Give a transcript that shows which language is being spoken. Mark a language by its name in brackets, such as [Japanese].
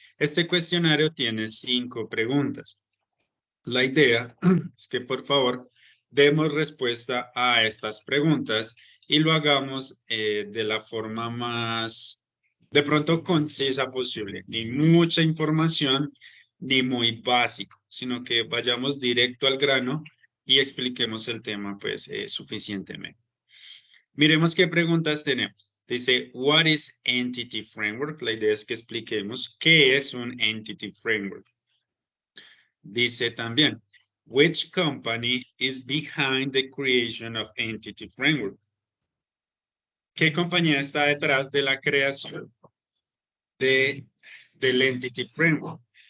[Spanish] Este cuestionario tiene 5 preguntas. La idea es que por favor demos respuesta a estas preguntas y lo hagamos de la forma más, de pronto, concisa posible. Ni mucha información, ni muy básico, sino que vayamos directo al grano y expliquemos el tema pues suficientemente. Miremos qué preguntas tenemos. [English] Dice, what is Entity Framework? [Spanish] La idea es que expliquemos qué es un Entity Framework. [English] Dice también, which company is behind the creation of Entity Framework? [Spanish] ¿Qué compañía está detrás de la creación del Entity Framework?